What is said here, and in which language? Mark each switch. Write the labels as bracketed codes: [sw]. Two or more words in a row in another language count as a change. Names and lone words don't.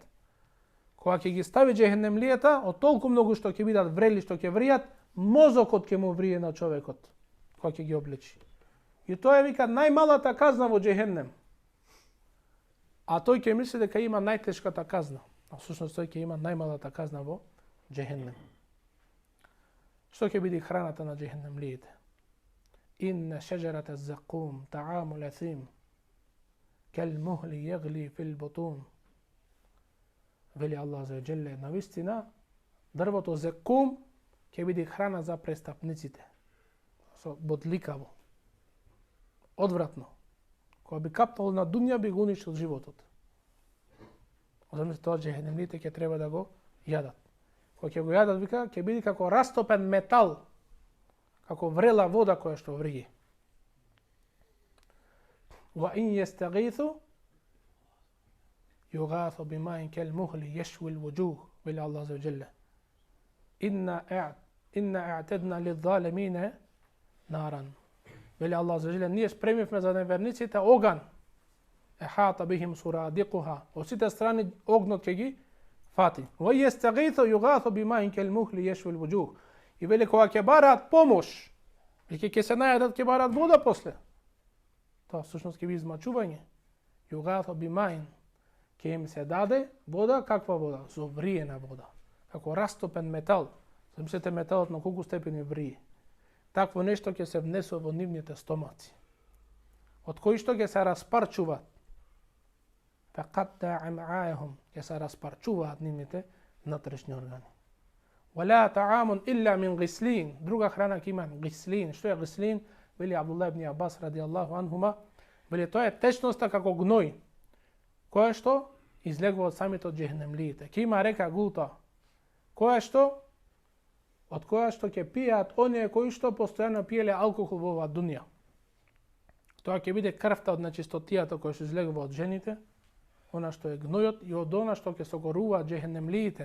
[mk] Кога ќе ги стави џехенемлијата, од толку многу што ќе бидат врели, што ќе вријат, мозокот ќе му врие на човекот, кога ќе ги облечи. И тоа е, вика, најмалата казна во џехеннем. А тој ќе мисли дека има најтешката казна. А всушност тој ќе има најмалата казна во џехеннем. Што ќе биде храната на џехенемлиите? [ar] إن شجرة الزقوم طعام الأثيم كالمهل يغلي في البطون. [mk] Вели Аллах [ar] عز وجل, [mk] навистина, дрвото закум ќе биде храна за престапниците. Со бодликаво. Одвратно. Кога би капнало на дуња, би го уништил животот. Замислите, тоа џехенемлиите ќе треба да го јадат. Кога ќе го јадат, вика, ќе биде како растопен метал, како врела вода која што врије. [ar] وإن يستغيثوا يغاثوا بماء كالمهل يشوي الوجوه, [mk] вели Аллах [ar] عز وجل. إنا أعتدنا للظالمين نارا. [mk] Вели Аллах [ar] عز وجل, [mk] ние спремивме за неверниците оган. [ar] أحاط بهم سرادقها. [mk] Од сите страни огнот ќе ги фати. [ar] ويستغيثوا يغاثوا بماء كالمهل يشوي الوجوه. [mk] И вели кога ќе бараат помош, и ќе се најдат, ќе бараат вода после. Тоа всушност ќе биде измачување. [ar] يغاثوا بماء, [mk] ќе им се даде вода, каква вода? Зовриена вода. Како растопен метал. Замислете металот на колку степени врие. Такво нешто ќе се внесува во нивните стомаци. Од кои што ќе се распарчуваат. [ar] فقطع أمعاءهم, [mk] ќе се распарчуваат нивните внатрешни органи. [ar] ولا طعام إلا من غسلين. [mk] Друга храна ќе има гислин. Што е гислин? Вели Абдуллах ибн Аббас [ar] رضي الله عنهما. [mk] Вели тоа е течноста како гној, која што излегува од самите џехенемлиите. Ќе има река Гулта, од која што ќе пијаат оние кои што постојано пиеле алкохол во оваа дуња. Тоа ќе биде крвта од нечистотијата која што излегува од жените, она што е гнојот и од она што ќе согоруваат џехенемлиите.